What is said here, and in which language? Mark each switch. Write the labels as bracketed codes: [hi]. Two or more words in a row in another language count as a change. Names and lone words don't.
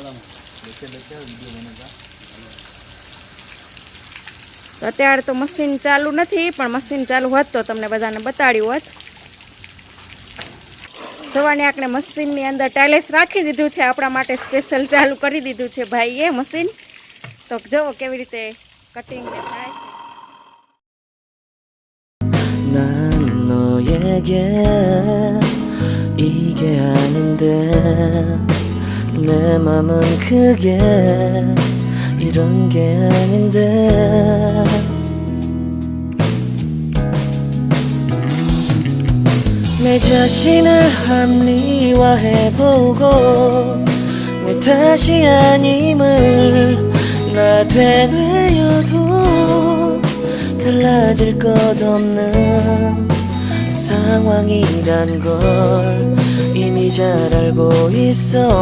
[gu] તો અત્યારે તો મશીન ચાલુ નથી, પણ મશીન ચાલુ હોત તો તમને બધાને બતાડ્યું હોત. જોવાની આપણે મશીનની અંદર ટાઇલેસ રાખી દીધું છે આપણા માટે, સ્પેશિયલ ચાલુ કરી દીધું છે ભાઈએ મશીન. તો જુઓ કેવી રીતે કટિંગ થાય છે. [ko] 난 너에게 이게 아닌데 내 맘은 그게 이런 게 아닌데 내 자신을 합리화해보고 내 탓이 아님을 나 되뇌어도 달라질 것 없는 상황이란 걸 이미 잘 알고 있어.